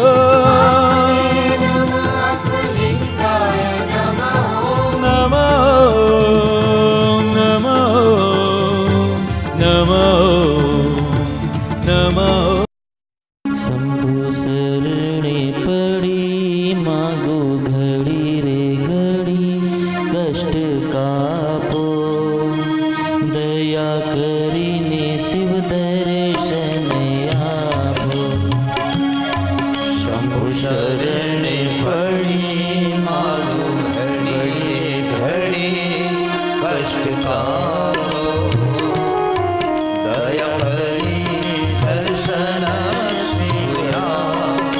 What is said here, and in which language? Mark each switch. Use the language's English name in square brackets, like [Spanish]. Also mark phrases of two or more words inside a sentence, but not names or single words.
[Sanskrit] आत्मलिंगाय नमः। नमो नमो नमो नमो। [Gujarati] શંભુ શરણે પડી માગો ઘડી રે ઘડી કષ્ટ કાપો દયા કરીને શિવ દર્શન આપો। શંભુ શરણે પડી માગો ઘડી રે ઘડી કષ્ટ કાપો દયા કરી દર્શન શિવ આપો।